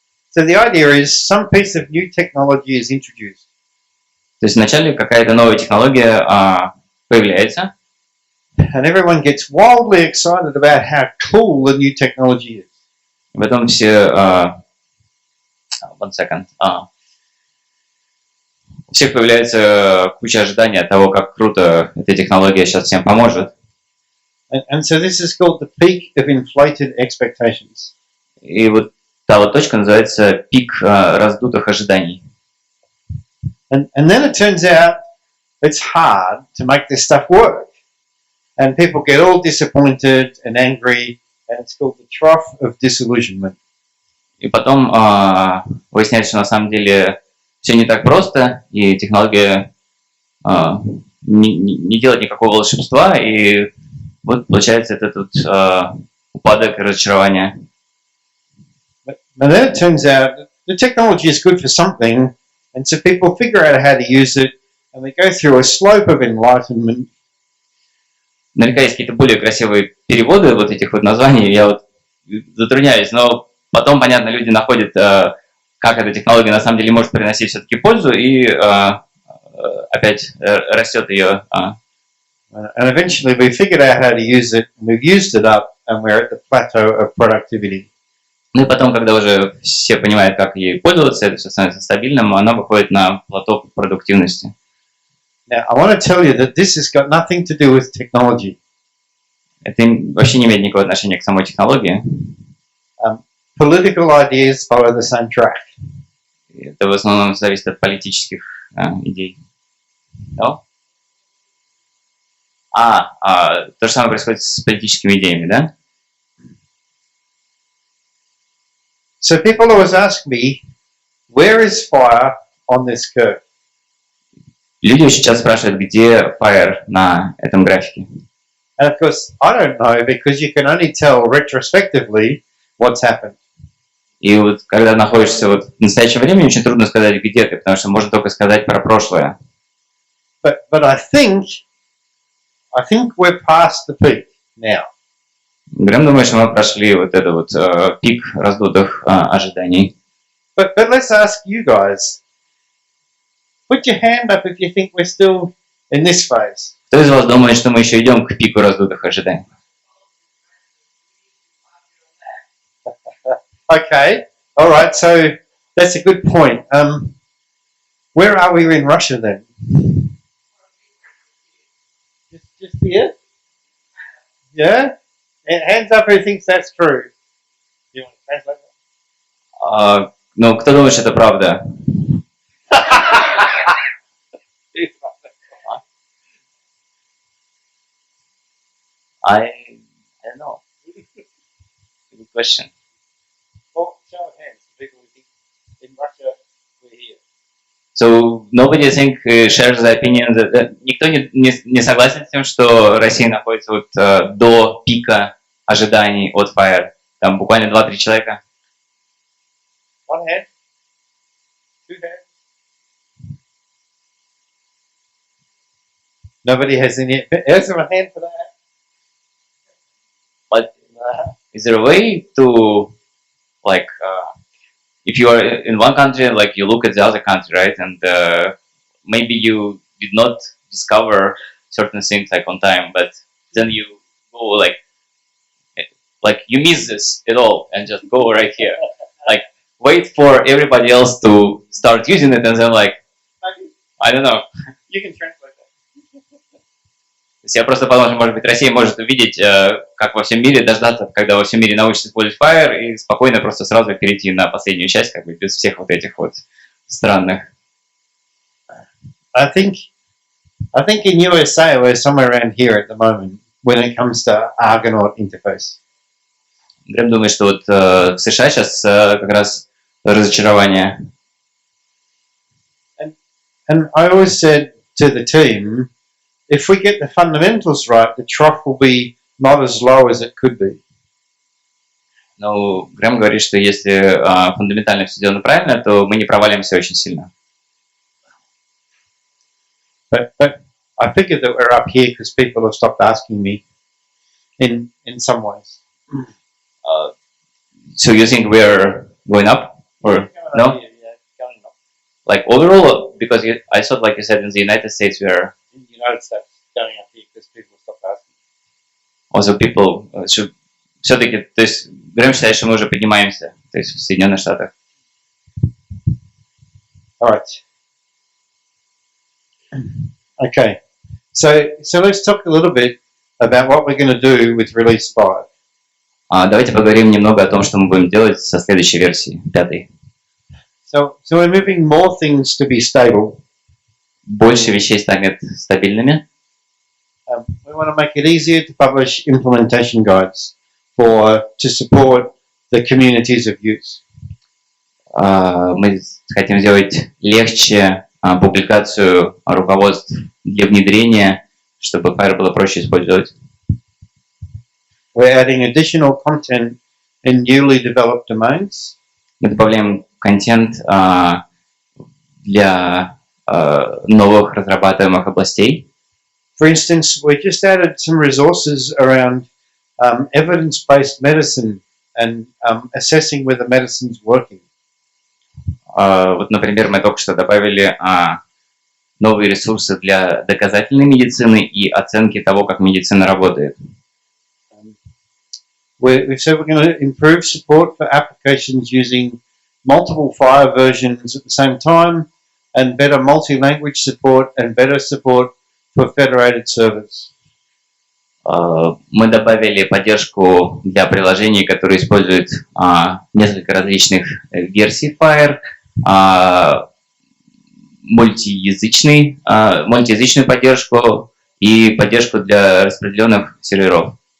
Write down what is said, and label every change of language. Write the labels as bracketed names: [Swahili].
[English] So the idea is some piece of new technology is introduced. [Russian] То есть вначале какая-то новая технология появляется, [English] and everyone gets wildly excited about how cool the new technology is. [Russian] в этом все... [English] one second. [Russian] У всех появляется куча ожиданий от того, как круто эта технология сейчас всем поможет. [English] And so this is called the peak of inflated expectations. [Russian] И вот та вот точка называется пик раздутых ожиданий. [English] And then it turns out it's hard to make this stuff work. And people get all disappointed and angry, and it's called the trough of disillusionment. [Russian] И потом выясняется, что на самом деле все не так просто, и технология не делает никакого волшебства, и вот получается этот упадок и разочарование. [English] But then it turns out that the technology is good for something, and so people figure out how to use it, and they go through a slope of enlightenment. [Russian] Наверняка есть какие-то более красивые переводы вот этих вот названий, я вот затрудняюсь, но потом, понятно, люди находят, как эта технология на самом деле может приносить все-таки пользу, и опять растет ее. [English] And eventually we figured out how to use it, and we've used it up, and we're at the plateau of productivity. [Russian] Ну и потом, когда уже все понимают, как ей пользоваться, это все становится стабильным, она выходит на плато продуктивности. [English] Now, I want to tell you that this has got nothing to do with technology. [Russian] Это вообще не имеет никакого отношения к самой технологии. [English] Political ideas follow the same track. [Russian] Это в основном зависит от политических идей. [English] No? [Russian] То же самое происходит с политическими идеями, да? [English] So people always ask me, where is FHIR on this curve? [Russian] Люди очень часто спрашивают, где FHIR на этом графике. [English] And of course, I don't know, because you can only tell retrospectively what's happened. [Russian] И вот когда находишься вот в настоящем времени, очень трудно сказать, где ты, потому что можно только сказать про прошлое. [English] But I think we're past the peak now. [Russian] Грэм думает, что мы прошли вот этот вот пик раздутых ожиданий. [English] But let's ask you guys. Put your hand up if you think we're still in this phase. [Russian] Кто из вас думает, что мы еще идем к пику раздутых ожиданий? [English] Okay, all right. So that's a good point. Where are we in Russia then? Just here? Yeah. And hands up who thinks that's true. You want to translate that? [Russian] Ну, кто думает, что это правда? [English] I don't know. Good question. Well, show of hands. People who think in Russia we're here. So nobody think shares the opinion that [Russian] никто не согласен с тем, что Россия находится вот до пика ожиданий от FHIR. Там буквально 2-3 человека. [English] One hand. Two hands. Nobody has any. There's a hand for that. But is there a way to, like, if you are in one country, like you look at the other country, right, and maybe you did not discover certain things like on time, but then you go like like you miss this at all and just go right here. Like wait for everybody else to start using it and then like I don't know. You can translate that. [Russian] То есть я просто подумал, что, может быть, Россия может увидеть, как во всем мире, дождаться, когда во всем мире научатся использовать FHIR, и спокойно просто сразу перейти на последнюю часть, как бы без всех вот этих вот странных. [English] I think in USA we're somewhere around here at the moment when it comes to Argonaut interface. [Russian] Грэм думает, что вот в США сейчас как раз разочарование. [English] And I always said to the team, if we get the fundamentals right, the trough will be not as low as it could be. [Russian] Но Грэм говорит, что если фундаментально все сделано правильно, то мы не провалимся очень сильно. [English] But I figured that we're up here because people have stopped asking me in some ways. So you think we're going up or no? Yeah, going up. Like overall, because I thought, like you said, in the United States we're In the United States, going up here because people have stopped asking. also people should [Russian] все-таки, то есть Грэм считает, что мы уже поднимаемся, то есть в Соединенных Штатах. [English] All right. Okay. So let's talk a little bit about what we're going to do with release 5. [Russian] Давайте поговорим немного о том, что мы будем делать со следующей версии, 5. [English] So we're moving more things to be stable. [Russian] Больше вещей станет стабильными. [English] We want to make it easier to publish implementation guides to support the communities of use. [Russian] Мы хотим сделать легче публикацию руководств для внедрения, чтобы FHIR было проще использовать. [English] We're adding additional content in newly developed domains. [Russian] Мы добавляем контент для новых разрабатываемых областей. [English] For instance, we just added some resources around evidence-based medicine and assessing whether medicine's working. [Russian] Вот, например, мы только что добавили новые ресурсы для доказательной медицины и оценки того, как медицина работает. [English] We've said we're going to improve support for applications using multiple FHIR versions at the same time, and better multi-language support and better support for federated servers. [Russian] Мы добавили поддержку для приложений, которые используют несколько различных версий FHIR, мультиязычную поддержку и поддержку для распределенных серверов.